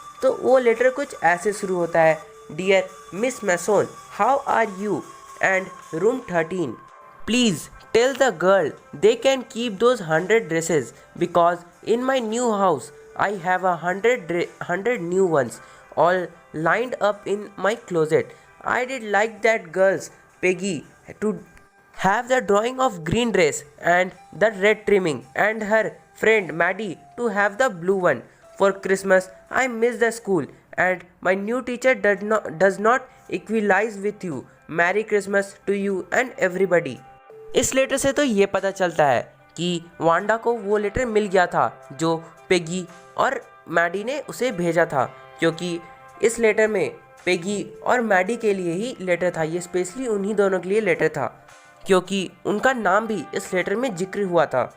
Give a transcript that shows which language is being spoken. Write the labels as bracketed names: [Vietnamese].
[Hindi] तो वो लेटर कुछ ऐसे शुरू होता है, [English] Dear Miss Mason, how are you and room 13, please tell the girl they can keep those 100 dresses because in my new house I have 100 new ones all lined up in my closet. I did like that girl's Peggy to have the drawing of green dress and the red trimming, and her friend Maddie to have the blue one. For Christmas I miss the school and my new teacher does not equalize with you. Merry Christmas to you and everybody. [Hindi] इस letter से तो ये पता चलता है कि Wanda को वो लेटर मिल गया था जो पेगी और मैडी ने उसे भेजा था, क्योंकि इस लेटर में पेगी और मैडी के लिए ही लेटर था। ये स्पेशली उन्हीं दोनों के लिए लेटर था, क्योंकि उनका नाम भी इस लेटर में जिक्र हुआ था।